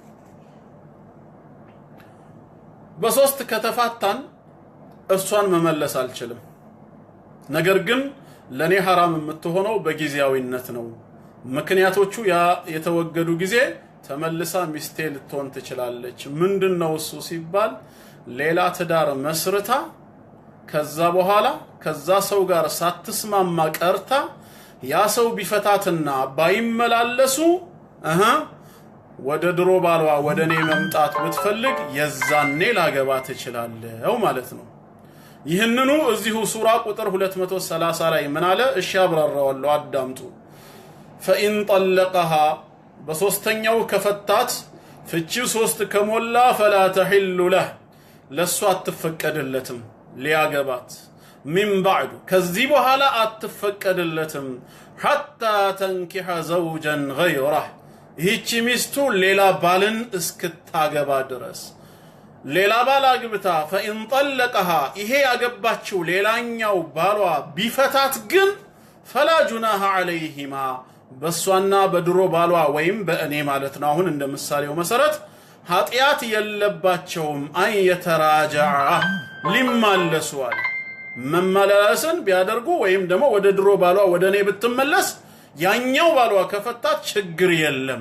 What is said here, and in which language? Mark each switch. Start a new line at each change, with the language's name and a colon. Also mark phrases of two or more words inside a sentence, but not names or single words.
Amharic: በሶስት ከተፋታን እሷን መመለስ አልችልም ነገር ግን ለኔ حرام የምትሆነው በጊዜያዊነት ነው ምክንያቶቹ ያ የተወገዱ ጊዜ ተመልሳ ሚስቴ ልትሆን ትችላለች ምንድነው እሱ ሲባል ሌላ ትዳር መስርታ ከዛ በኋላ ከዛ ሰው ጋር ሳትስማማ ቀርታ ያ ሰው ቢፈታትና ባይመላለሱ ወደ ድሮ ባሏ ወደኔ መምጣት ብትፈልግ የዛኔ ላገባ ትችላለህ ማለት ነው ይህንኑ እዚሁ ሱራ ቁጥር 230 ላይ ምን አለ እሺ አብራራዋለሁ አዳምጡ
Arabic: فإن طلقها
Amharic: በሶስተኛው ከፈታት ፍቺው ሶስት ከሞላ
Arabic: فلا تحل له
Amharic: ለሷ አትፈቀድለትም ሊያገባት
Arabic: من بعد
Amharic: ከዚህ በኋላ አትፈቀድለትም
Arabic: حتى تنكح زوجا غيره
Amharic: ይህች ሚስቱ ሌላ ባልን እስክታገባ ድረስ ሌላ ባል አግብታ
Arabic: فإن طلقها
Amharic: ይሄ ያገባችው ሌላኛው ባሏ ቢፈታት ግን
Arabic: فلا جناح عليهما
Amharic: በሷና በድሮ ባሏ ወይም በእኔ ማለት ነው አሁን እንደምሳሌው መሰረት ኃጢያት የለባቸውም አይተራጃዓ ሊማለሱዋል መመላለስን ቢያደርጉ ወይም ደግሞ ወደ ድሮ ባሏ ወደኔ ብትመለስ ያኛው ባሏ ከፈታት ችግር የለም